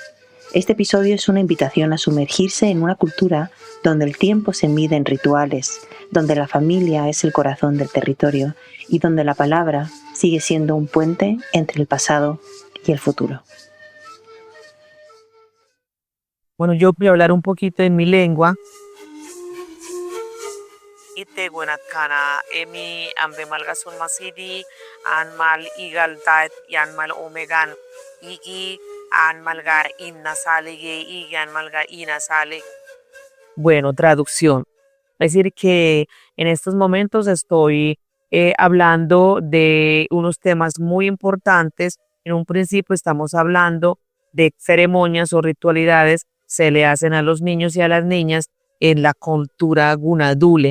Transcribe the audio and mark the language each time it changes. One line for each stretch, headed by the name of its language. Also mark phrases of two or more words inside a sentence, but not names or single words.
Spanish: Este episodio es una invitación a sumergirse en una cultura donde el tiempo se mide en rituales, donde la familia es el corazón del territorio y donde la palabra sigue siendo un puente entre el pasado y el futuro. Bueno, yo voy a hablar un poquito en mi lengua.
San Blas Kuna: Ite buenatkana emi ambe malgasun masidi anmal igaltat yanmal omegan igi anmalga innasalige igi anmalga inasale.
Spanish: Bueno, traducción. Es decir, que en estos momentos estoy hablando de unos temas muy importantes. En un principio estamos hablando de ceremonias o ritualidades se le hacen a los niños y a las niñas en la cultura gunadule.